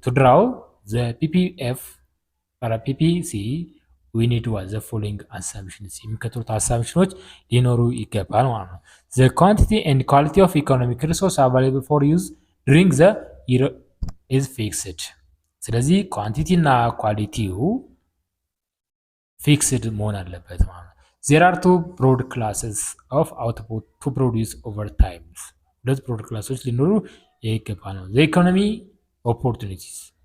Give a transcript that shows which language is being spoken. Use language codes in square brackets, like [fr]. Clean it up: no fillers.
[en] To draw the PPF or PPC, we need what? The following assumptions. [am] የሚከተሉት assumptions ሊኖሩ ይገባል ማለት ነው። [en] The quantity and quality of economic resource available for use during the year is fixed. [am] ስለዚህ ኳንቲቲ እና ኳሊቲው ፊክስድ መሆን አለበት ማለት ነው። [en] There are two broad classes of output to produce over time. [am] ሁለት broad classes ሊኖሩ ይገባ ነው። [en] The economy opportunities